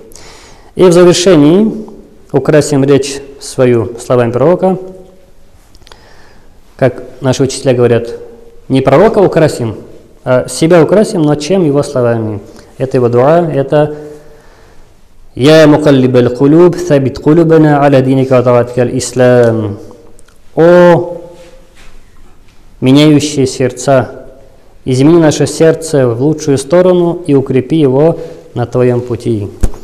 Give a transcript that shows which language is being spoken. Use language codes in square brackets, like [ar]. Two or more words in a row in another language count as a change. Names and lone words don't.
[ru] И в завершении украсим речь свою словами пророка. Как наши учителя говорят, не пророка украсим, а себя украсим, но чем? Его словами. Это его дуа, это [ar] «يا مقلب القلوب ثبت قلوبنا على دينك وطاعتك الإسلام». [ru] О меняющие сердца, измени наше сердце в лучшую сторону и укрепи его на твоем пути.